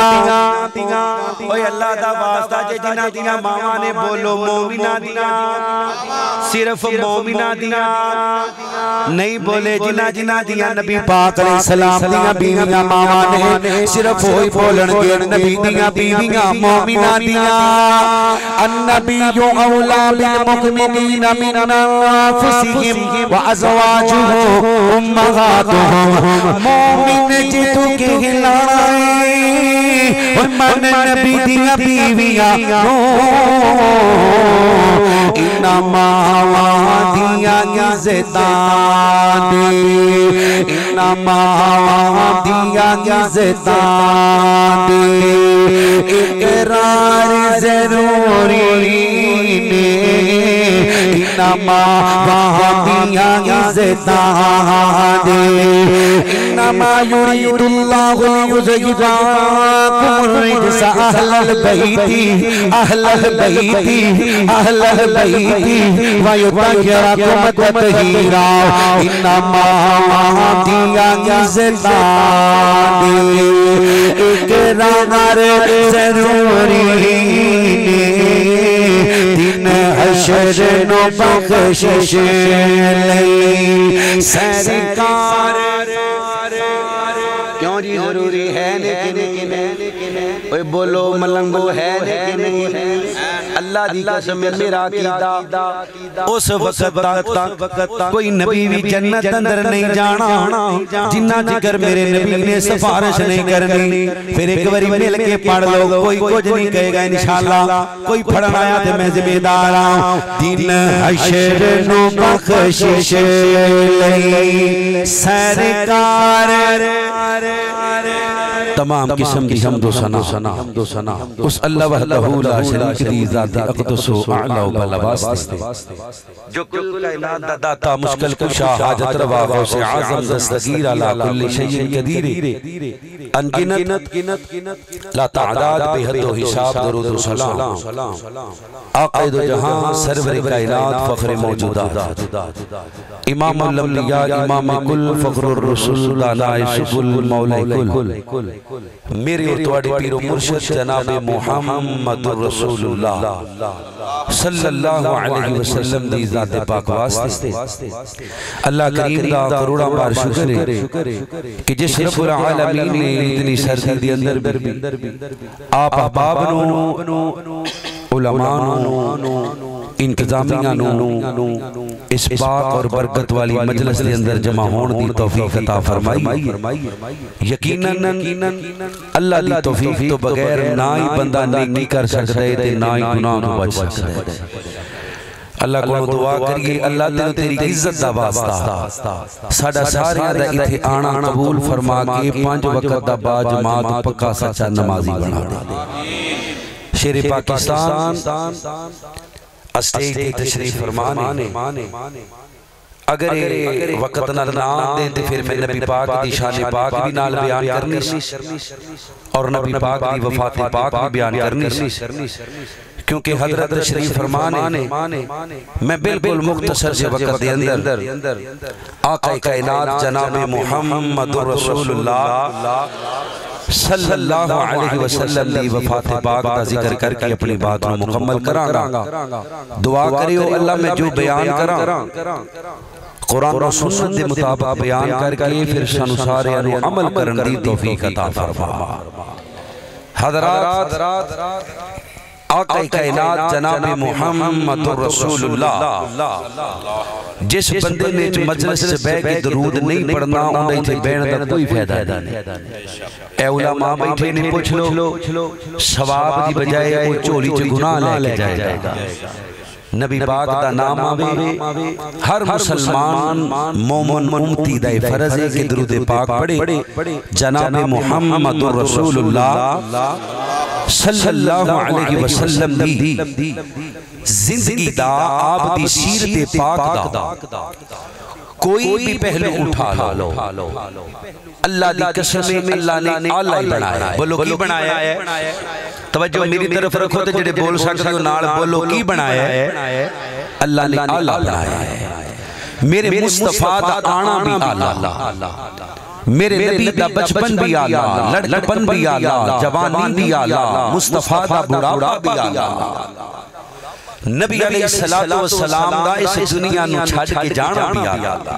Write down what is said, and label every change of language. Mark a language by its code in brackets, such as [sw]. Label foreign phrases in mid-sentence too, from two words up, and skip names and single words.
[pa] اوئے اللہ دا واسطہ جے جنہاں دیاں ماواں نیں بولو مومناں دیاں، صرف مومناں دیاں نہیں بولے جنہاں جنہاں دیاں نبی پاک علیہ السلام دیاں بیویاں ماواں نیں صرف اوہی بولݨگے نبی دیاں بیویاں مومناں دیاں. [ar] النبي أولى بالمؤمنين من أنفسهم وأزواجه أمهاتهم. [pa] مومن جی تُو کہلائے من نبی دیاں بیویاں انہاں دیاں عزتاں دے، انہاں دیاں عزتاں دے. اقرار ضروری نیں، انہاں دیاں عزتاں دے. [ar] إنما يريد الله ليذهب عنكم الرجس أهل البيت أهل البيت أهل البيت ويطهركم تطهيرا. [pa] انہاں دیاں عزتاں دے. اقرار ضروری نیں، دن حشر نوں بخشش لئی سرکار. کیوں جی ضروری ہے لیکن اوئے بولو ملنگو ہے لیکن اللہ دی قسم میرا عقیدہ اس ویلے تک کوئی نبی وی جنت اندر نہیں جانا جنہاں ذکر میرے نبی نے سفارش نہیں کرنی. [ur] پھر ایک باری مل کے پڑھ لو، کوئی کچھ نہیں کہے گا ان شاء اللہ. کوئی پڑھن آیا تو میں ذمہ دار ہوں. [pa] دن حشر نوں بخشش لئی سرکار تمام قسم کی حمد و ثنا اس [ar] الله وحده لا شريك [pa] دی ذات اقدس و اعلیٰ و لواسطے جو کل کائنات دا داتا مشکل کشا حاجت روا غوث اعظم دستگیر [ar] على كل شيء قدير [ur] ان گنت لاتعداد بے حد و حساب درود و سلام آقائے جہاں سرور کائنات فخر موجودات امام الانبیاء امام کل فخر الرسل دانائے سبل مولائے کل میرے اور تمہارے پیر و مرشد جناب [ar] محمد رسول الله صلى الله عليه وسلم [pa] دی ذات پاک واسطے اللہ کریم دا کروڑاں وار شکر اے کہ جس [ar] رب العالمين [pa] نے اتنی سردی دے اندر وی آپ احباب نوں علماء نوں انتظامیہ نوں [ur] اس پاک اور برکت والی مجلس کے اندر جمع ہونے [pa] دی توفیق عطا فرمائی. یقیناً اللہ دی توفیق توں بغیر نہ ہی بندہ نیکی کر سکدا اے تے نہ ہی گناہ توں بچ سکدا اے. اللہ نوں دعا کریے اللہ تیرے تیری عزت دا واسطہ ساڈا ساریاں دا ایتھے آنا قبول فرما کے 5 ویلے دا باجماعت پکا سچا نمازی بنا دے. شیر پاکستان سٹیج دی تشریف فرمانے اگر ویلا نال نہ دے تے فیر میں نبی پاک دی شان پاک وی نال بیان کرنی اور نبی پاک دی وفات پاک وی بیان کرنی کیونکہ حضرت شریف فرمانے میں بالکل مختصر جیہے ویلے دے اندر آقائے کائنات جناب [ar] محمد رسول الله صلى الله عليه وسلم [pa] دی وفات پاک دا ذکر کر کے اپنی گل نوں مکمل کراں گا. دعا کریو اللہ میں جو بیان کراں قرآن اور سنت دے مطابق بیان کر کے فیر سانوں ساریاں نوں عمل کرن دی توفیق عطا فرما. حضرات آقائے کائنات جناب [ar] محمد رسول الله [pa] جس بندے نے مجلس چ بیٹھ کے درود نہیں پڑھنا اوہنوں ایتھے بیٹھن دا کوئی فائدہ نہیں. اے علماء بیٹھے نیں پچھ لو ثواب دی بجائے کوئی جھولی چ گناہ لے کے جائے گا. نبی پاک دا ناں آوے ہر مسلمان مومن امتی دا فرض اے کہ درود پاک پڑھے. جناب [ar] محمد رسول الله صلى الله عليه وسلم [pa] دی زندگی دا آپ دی سیرت پاک دا کوئی وی پہلو چک لو اللہ دی قسم اے اللہ نے اعلیٰ بنایا. بولو کی بنایا اے? توجہ میری طرف رکھو تے جیہڑے بول سکدے او نال بولو کی بنایا اے? [ur] اللہ نے اعلیٰ بنایا ہے. [pa] میرے مصطفیٰ دا آنا وی اعلیٰ، میرے نبی دا بچپن وی اعلیٰ، لڑکپن وی اعلیٰ، جوانی وی اعلیٰ، مصطفیٰ دا بڑھاپا وی اعلیٰ. نبی [ar] عليه الصلاة والسلام [pa] دا اس دنیا نوں چھڈ کے جانا وی اعلیٰ.